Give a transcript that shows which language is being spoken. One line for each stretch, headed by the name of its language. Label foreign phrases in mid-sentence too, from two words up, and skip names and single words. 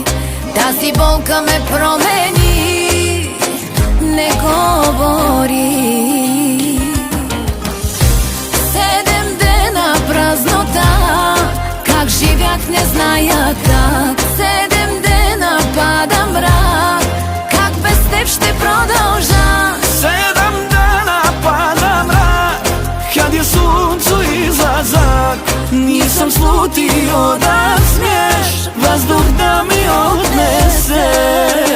Bulgarian: Тази болка ме промени, не говори. 7 дена празнота, как живях не зная как. 7 дена пада мрак, как без теб ще продължа.
Bosnian: 7 dana pada mrak, kad je suncu izlazak. Nisam slutio da smiješ vazduh da mi odneseš.